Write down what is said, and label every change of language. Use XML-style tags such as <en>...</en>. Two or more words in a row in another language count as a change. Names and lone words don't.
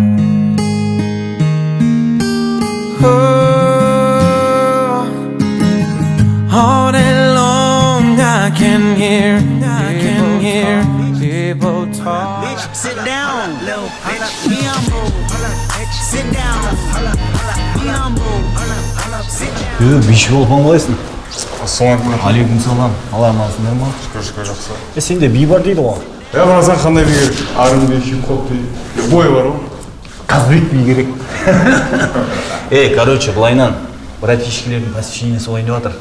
<en>Oh, all day long I can hear people talk. Sit down, little bitch. Be humble. Sit down. Be humble. Sit down.</en> <kk>Биші болып қалайсың?</kk> <ar>عليكم السلام.</ar> <kk>Алла амансыңдар ма? Шүкір жақсы. Сенде би бар дейді ғой. Қарасаң қандай би керек? R&B, хип-хоп би. Бой бар ғой. Қазбек би керек. Короче, былайнан братишкілердің посвящениесі ойын деп жатыр.</kk>